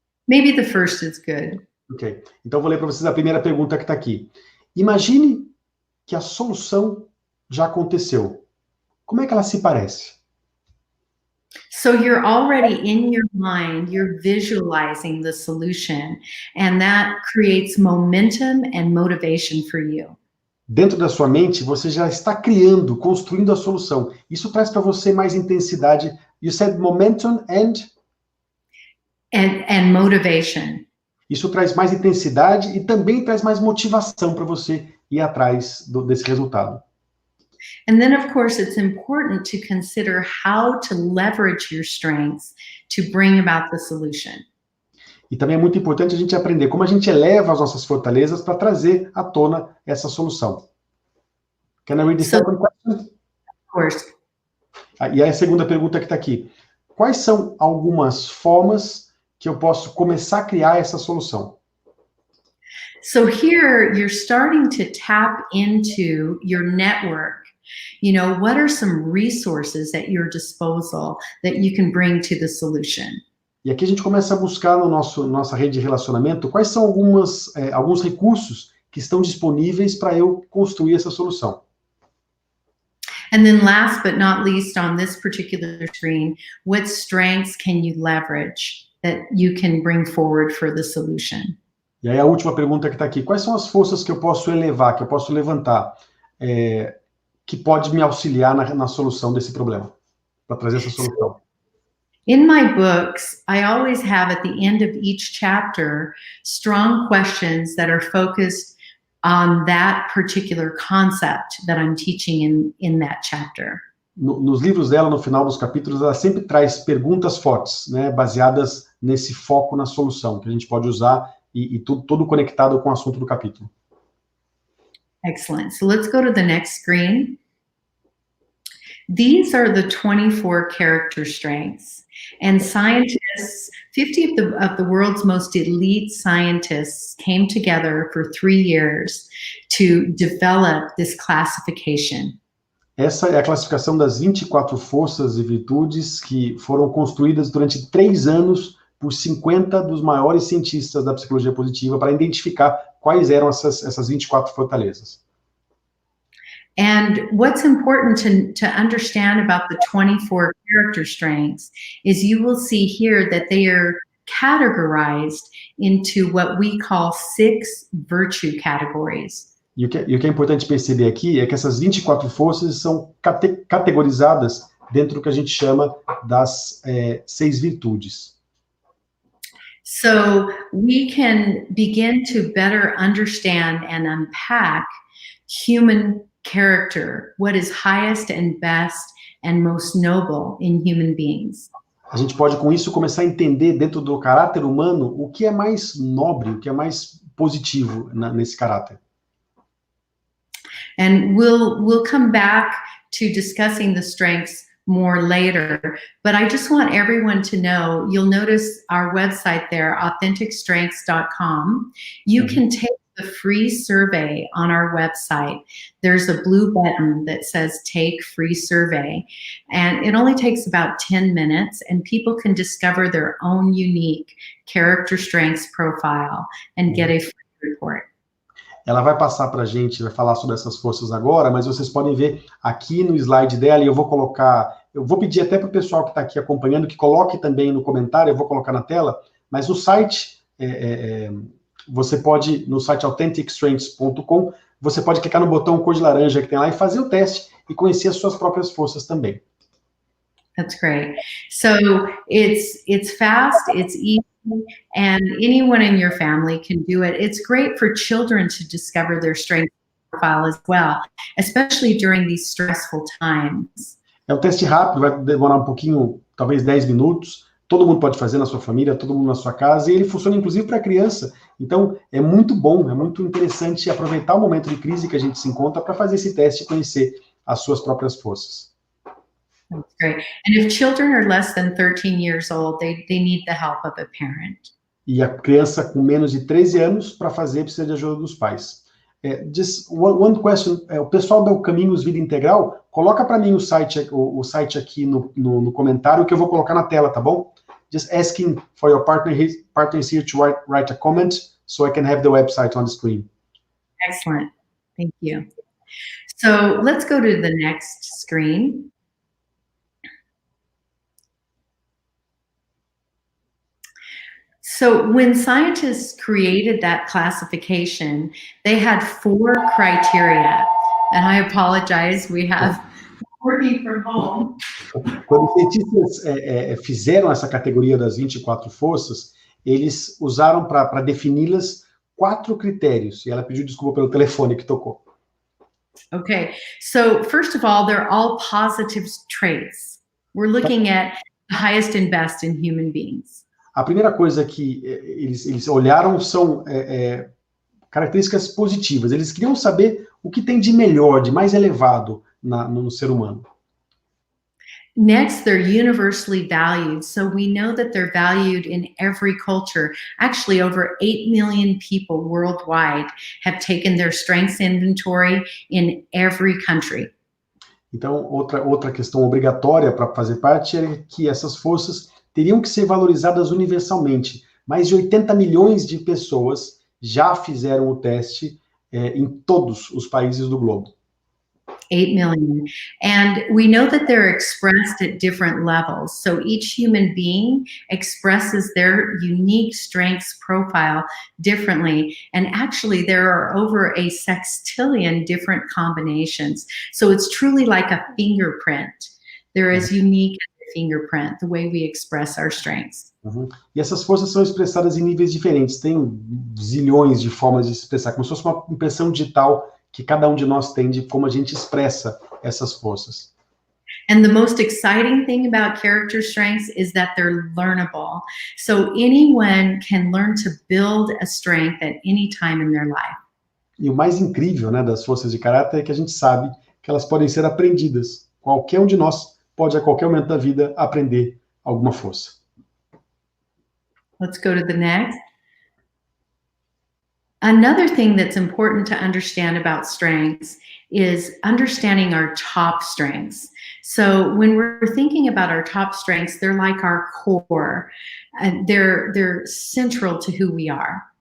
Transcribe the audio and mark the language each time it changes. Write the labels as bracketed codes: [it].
[en] Maybe the first is good. Ok. [pt] Então vou ler para vocês a primeira pergunta que está aqui. Imagine que a solução já aconteceu. Como é que ela se parece? [en] So you're already in your mind, you're visualizing the solution, and that creates momentum and motivation for you. [pt] Dentro da sua mente, você já está criando, construindo a solução. Isso traz para você mais intensidade. [en] You said momentum and motivation. [pt] Isso traz mais intensidade e também traz mais motivação para você ir atrás desse resultado. [en] And then, of course, it's important to consider how to leverage your strengths to bring about the solution. [pt] E também é muito importante a gente aprender como a gente eleva as nossas fortalezas para trazer à tona essa solução. [en] Can I read the second question? Of course. [pt] E aí a segunda pergunta que está aqui. Quais são algumas formas que eu posso começar a criar essa solução? [en] So here you're starting to tap into your network. You know, what are some resources at your disposal that you can bring to the solution? [pt] E aqui a gente começa a buscar no nossa rede de relacionamento quais são alguns recursos que estão disponíveis para eu construir essa solução. [en] And then last but not least on this particular screen, what strengths can you leverage that you can bring forward for the solution? [pt] E aí a última pergunta que está aqui, quais são as forças que eu posso elevar, que eu posso levantar, que pode me auxiliar na solução desse problema, para trazer essa solução? [en] In my books, I always have at the end of each chapter strong questions that are focused on that particular concept that I'm teaching in that chapter. [pt] Nos livros dela, no final dos capítulos, ela sempre traz perguntas fortes, né, baseadas nesse foco na solução, que a gente pode usar e tudo conectado com o assunto do capítulo. [en] Excellent. So let's go to the next screen. These are the 24 character strengths. And scientists, 50 of the world's most elite scientists came together for 3 years to develop this classification. [pt] Essa é a classificação das 24 forças e virtudes que foram construídas durante 3 anos por 50 dos maiores cientistas da psicologia positiva para identificar quais eram essas 24 fortalezas. [en] And what's important to understand about the 24 character strengths is you will see here that they are categorized into what we call 6 virtue categories. [pt] E o que é importante perceber aqui é que essas 24 forças são categorizadas dentro do que a gente chama das 6 virtudes. [en] So we can begin to better understand and unpack human character, what is highest and best and most noble in human beings. [pt] A gente pode, com isso, começar a entender dentro do caráter humano o que é mais nobre, o que é mais positivo nesse caráter. [en] And we'll come back to discussing the strengths more later, but I just want everyone to know, you'll notice our website there, authenticstrengths.com. You can take the free survey on our website. There's a blue button that says take free survey, and it only takes about 10 minutes, and people can discover their own unique character strengths profile and get a free report. [pt] Ela vai passar para a gente, vai falar sobre essas forças agora, mas vocês podem ver aqui no slide dela, e eu vou pedir até para o pessoal que está aqui acompanhando, que coloque também no comentário, eu vou colocar na tela, mas o site, você pode, no site authenticstrengths.com, você pode clicar no botão cor de laranja que tem lá e fazer o teste e conhecer as suas próprias forças também. [en] That's great. So it's fast, it's easy, and anyone in your family can do it. It's great for children to discover their strength profile as well, especially during these stressful times. [pt] É um teste rápido, vai demorar um pouquinho, talvez 10 minutos. Todo mundo pode fazer na sua família, todo mundo na sua casa, e ele funciona inclusive para criança. Então, é muito bom, é muito interessante aproveitar o momento de crise que a gente se encontra para fazer esse teste e conhecer as suas próprias forças. [en] That's great. And if children are less than 13 years old, they need the help of a parent. [pt] E a criança com menos de 13 anos, para fazer, precisa de ajuda dos pais. [en] Just one question, [pt] o pessoal do Caminhos Vida Integral, coloca para mim o site aqui no comentário, que eu vou colocar na tela, tá bom? [en] Just asking for your partners here to write a comment, so I can have the website on the screen. Excellent. Thank you. So let's go to the next screen. So when scientists created that classification, they had 4 criteria. And I apologize, we have working from home. [pt] Quando os cientistas fizeram essa categoria das 24 forças, eles usaram para defini-las 4 critérios. E ela pediu desculpa pelo telefone que tocou. [en] Okay, so first of all, they're all positive traits. We're looking at the highest and best in human beings. [pt] A primeira coisa que eles olharam são características positivas. Eles queriam saber O que tem de melhor, de mais elevado no ser humano? [en] Next, they're universally valued. So we know that they're valued in every culture. Actually, over 8 million people worldwide have taken their strengths inventory in every country. [pt] Então, outra questão obrigatória para fazer parte é que essas forças teriam que ser valorizadas universalmente. Mais de 80 milhões de pessoas já fizeram o teste em todos os países do globo. [en] 8 million. And we know that they're expressed at different levels. So each human being expresses their unique strengths profile differently. And actually, there are over a sextillion different combinations. So it's truly like a fingerprint. They're as unique as a fingerprint, the way we express our strengths. Uhum. [pt] E essas forças são expressadas em níveis diferentes. Tem zilhões de formas de se expressar, como se fosse uma impressão digital que cada um de nós tem de como a gente expressa essas forças. [en] And the most exciting thing about character strengths is that they're learnable. So anyone can learn to build a strength at any time in their life. [pt] E o mais incrível, né, das forças de caráter é que a gente sabe que elas podem ser aprendidas. Qualquer um de nós pode, a qualquer momento da vida, aprender alguma força. [en] Let's go to the next. Another thing that's important to understand about strengths is understanding our top strengths. So when we're thinking about our top strengths, they're like our core. And they're central to who we are.